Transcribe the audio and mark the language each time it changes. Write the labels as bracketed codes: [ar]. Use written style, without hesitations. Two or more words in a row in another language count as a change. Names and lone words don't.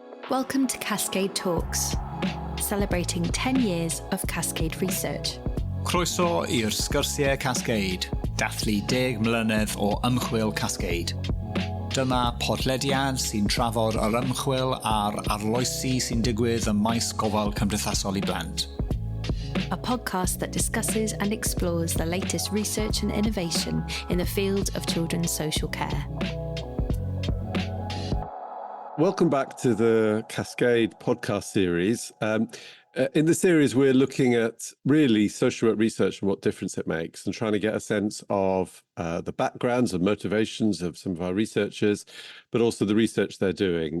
[en] Welcome to CASCADE Talks, celebrating 10 years of Cascade research. [cy] Croeso i'r sgyrsiau Cascade, dathlu 10 mlynedd o ymchwil Cascade. Dyma podlediad sy'n trafod yr ymchwil a'r arloesi sy'n digwydd ym maes gofal cymdeithasol I blant. [en] A podcast that discusses and explores the latest research and innovation in the field of children's social care. Welcome back to the Cascade podcast series. In the series, we're looking at really social work research and what difference it makes and trying to get a sense of the backgrounds and motivations of some of our researchers, but also the research they're doing.